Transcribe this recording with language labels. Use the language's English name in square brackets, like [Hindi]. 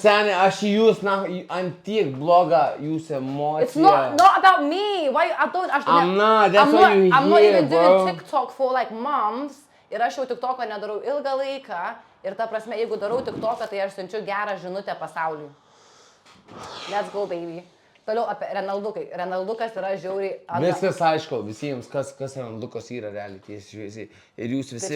[Lithuanian] Seniai, aš jūs, ant tiek bloga jūsų emocija. [English] It's not about me. Why? I'm not, that's why you here, bro. I'm not even doing TikTok for like months. [Lithuanian] Ir aš jau TikToką nedarau ilgą laiką. Ir ta prasme, jeigu darau TikToką, tai aš siunčiu gerą žinutę pasauliui. [English] Let's go, baby. [Lithuanian] Toliau apie Renaldukai. Renaldukas yra žiauriai... Viskas aišku, visiems, kas Renaldukas yra realiai tiesiai. Ir jūs visi